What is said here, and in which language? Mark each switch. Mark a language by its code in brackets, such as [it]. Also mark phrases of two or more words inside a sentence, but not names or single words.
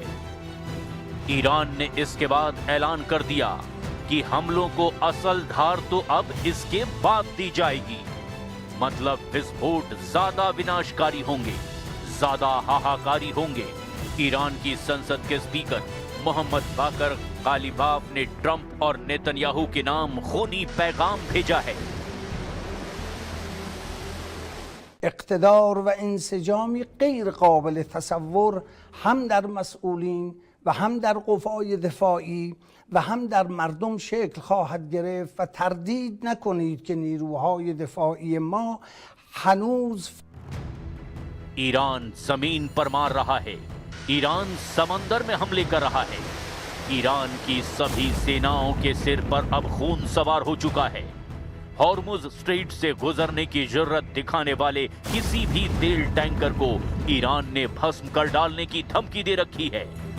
[hi] ईरान ने इसके बाद ऐलान कर दिया कि हमलों को असल धार तो अब इसके बाद दी जाएगी। मतलब विस्फोट ज्यादा विनाशकारी होंगे, ज्यादा हाहाकारी होंगे। ईरान की संसद के स्पीकर मोहम्मद बाकर गालिबाफ ने ट्रंप और नेतन्याहू के नाम खूनी पैगाम भेजा है। [fa] اقتدار و انسجامی غیر قابل تصور هم در مسئولین و هم در قوای دفاعی و هم در مردم شکل خواهد گرفت و تردید نکنید که نیروهای دفاعی ما हनूज [hi] ईरान जमीन पर मार रहा है, ईरान समंदर में हमले कर रहा है। ईरान की सभी सेनाओं के सिर पर अब खून सवार हो चुका है। हॉर्मुज स्ट्रेट से गुजरने की जरूरत दिखाने वाले किसी भी तेल टैंकर को ईरान ने भस्म कर डालने की धमकी दे रखी है।